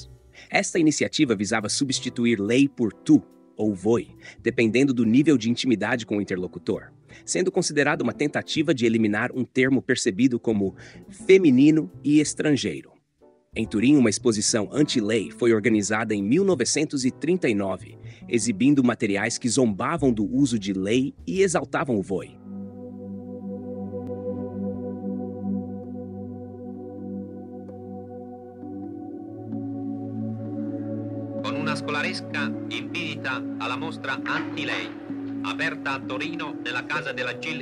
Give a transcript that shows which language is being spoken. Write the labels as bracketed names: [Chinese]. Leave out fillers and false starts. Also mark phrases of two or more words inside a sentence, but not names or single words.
[Portuguese] Esta iniciativa visava substituir lei por tu ou voi, dependendo do nível de intimidade com o interlocutor, sendo considerada uma tentativa de eliminar um termo percebido como feminino e estrangeiro. Em Turim, uma exposição anti-lei foi organizada em 1939, exibindo materiais que zombavam do uso de lei e exaltavam o voi. [Italian] Con una scolaresca invita alla mostra Anti-Lei, aperta a Torino nella casa della GIL